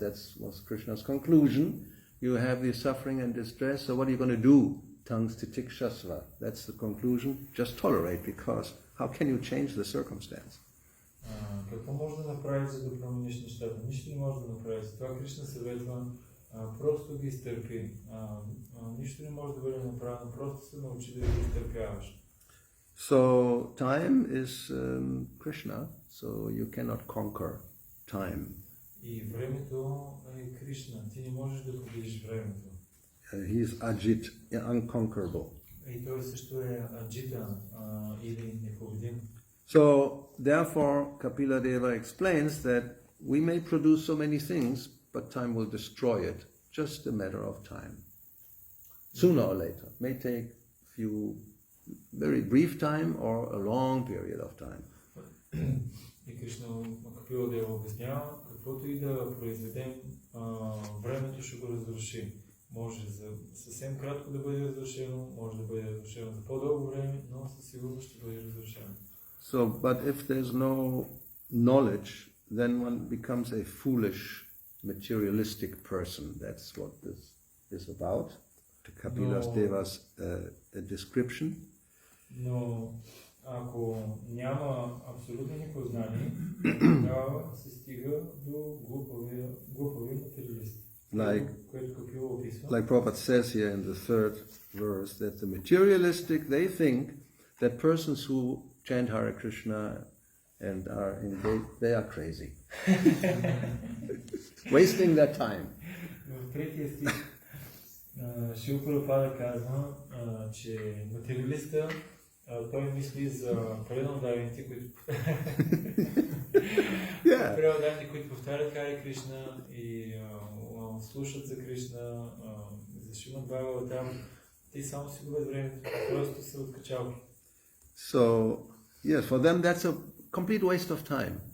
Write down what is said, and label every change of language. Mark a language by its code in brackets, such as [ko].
[en] That was Krishna's conclusion. You have the suffering and distress, so what are you going to do? Tangs titikshasva. That's the conclusion. Just tolerate, because how can you change the circumstance? [bg] Какво може да направиш, за да промениш нещата? Нищо не може да направиш. Това Кришна съветва, просто ги изтърпи. Нищо не може да бъде направено, просто се научи да ги изтърпяваш. [en] So time is Krishna, so you cannot conquer time. [bg] И времето е Кришна. Ти не можеш да победиш времето. [en] He is Ajit, unconquerable. [bg] И той също е Аджита или непобедим. [en] So, therefore, Kapila Deva explains that we may produce so many things, but time will destroy it. Just a matter of time. Sooner or later. May take a few very brief time or a long period of time. [bg] И Кришна Капила Дева обяснява, каквото и да произведем, времето ще го разруши. Може за съвсем кратко да бъде разрушено, може да бъде разрушено за по-дълго време, но със сигурност ще бъде разрушено. [en] So, but if there's no knowledge, then one becomes a foolish, materialistic person. That's what this is about, to Kapila Deva's description. [bg] Но ако няма абсолютно никакво знание, тогава се стига до глупави материалисти. [en] Like Prabhupada says here in the third verse, that the materialistic, they think that persons who chant Hare Krishna and are engaged, they are crazy. Wasting their time. [bg] В третия стих Шрила Прабхупада казва, че материалиста той мисли за преданодарените, които повтарят Харе Кришна и слушат за Кришна, за Шримад Бхагаватам. Те само си губят времето, просто са откачалки. [en] So, yes, for them that's a complete waste of time.